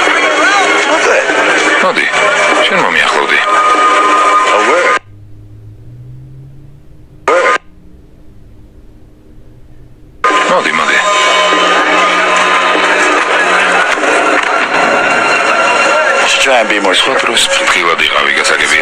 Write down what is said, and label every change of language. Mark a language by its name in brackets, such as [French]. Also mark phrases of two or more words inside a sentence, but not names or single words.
[Georgian] მოდი, შენ მომიახლოვდი. მოდი. [English] Try and be more [Georgian] სხვა დროს ფრთხილად იყავი, გასაგებია?